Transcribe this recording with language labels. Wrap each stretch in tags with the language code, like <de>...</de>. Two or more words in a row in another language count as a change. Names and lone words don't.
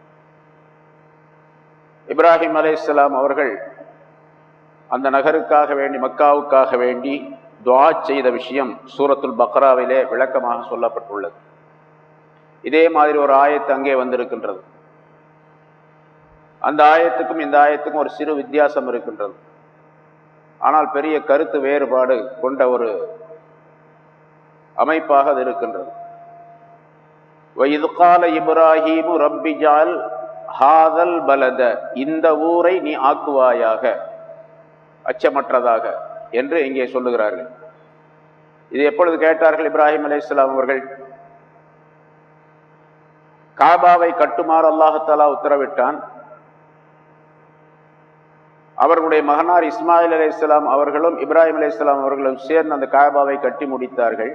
<ta>இப்ராஹிம் அலைஹிஸ்ஸலாம் அவர்கள் அந்த நகருக்காக வேண்டி, மக்காவுக்காக வேண்டி துஆ செய்த விஷயம் சூரத்துல் பக்ராவிலே விளக்கமாக சொல்லப்பட்டுள்ளது. இதே மாதிரி ஒரு ஆயத்து அங்கே வந்திருக்கின்றது. அந்த ஆயத்துக்கும் இந்த ஆயத்துக்கும் ஒரு சிறு வித்தியாசம் இருக்கின்றது. ஆனால் பெரிய கருத்து வேறுபாடு கொண்ட ஒரு அமைப்பாக அது இருக்கின்றது.</ta> <ar>وَإِذْ قَالَ إِبْرَاهِيمُ رَبِّ اجْعَلْ هَذَا الْبَلَدَ,</ar> <ta>இந்த ஊரை நீ ஆக்குவாயாக அச்சமற்றதாக என்று இங்கே சொல்லுகிறார்கள். இது எப்பொழுது கேட்டார்கள் இப்ராஹிம் அலைஹிஸ்ஸலாம் அவர்கள்? காபாவை கட்டுமாறு</ta> <ar>الله تعالى</ar> <ta>உத்தரவிட்டான். அவர்களுடைய மகனார் இஸ்மாயில் அலைஹிஸ்ஸலாம் அவர்களும் இப்ராஹிம் அலைஹிஸ்ஸலாம் அவர்களும் சேர்ந்து அந்த காபாவை கட்டி முடித்தார்கள்.</ta>